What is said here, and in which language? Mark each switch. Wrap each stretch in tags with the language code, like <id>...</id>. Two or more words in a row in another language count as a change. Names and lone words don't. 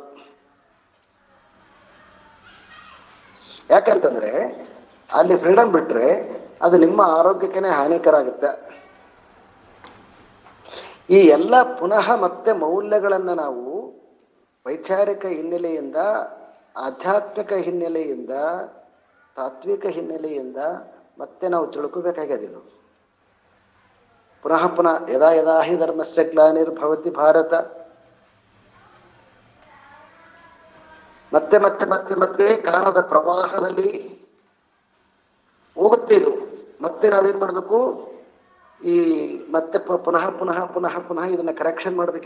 <kn>ಯಾಕಂತಂದ್ರೆ ಅಲ್ಲಿ ಫ್ರೀಡಮ್ ಬಿಟ್ರೆ ಅದು ನಿಮ್ಮ ಆರೋಗ್ಯಕ್ಕೇನೆ ಹಾನಿಕರ ಆಗುತ್ತೆ. ಈ ಎಲ್ಲ ಪುನಃ ಮತ್ತೆ ಮೌಲ್ಯಗಳನ್ನು ನಾವು ವೈಚಾರಿಕ ಹಿನ್ನೆಲೆಯಿಂದ, ಆಧ್ಯಾತ್ಮಿಕ ಹಿನ್ನೆಲೆಯಿಂದ, ತಾತ್ವಿಕ ಹಿನ್ನೆಲೆಯಿಂದ ಮತ್ತೆ ನಾವು ತಿಳ್ಕೋಬೇಕಾಗಿದೆ. ಇದು ಪುನಃ ಪುನಃ</kn> <sa>ಯದಾ ಯದಾ ಹಿ ಧರ್ಮಸ್ಯ ಗ್ಲಾನಿರ್ಭವತಿ ಭಾರತ,</sa> <kn>ಮತ್ತೆ ಮತ್ತೆ ಮತ್ತೆ ಮತ್ತೆ ಕಾಲದ ಪ್ರವಾಹದಲ್ಲಿ ಹೋಗುತ್ತೆ ಇದು. ಮತ್ತೆ ನಾವೇನ್ ಮಾಡ್ಬೇಕು? ಈ ಮತ್ತೆ ಪುನಃ ಪುನಃ ಪುನಃ ಪುನಃ ಇದನ್ನ ಕರೆಕ್ಷನ್ ಮಾಡ್ಬೇಕು.</kn>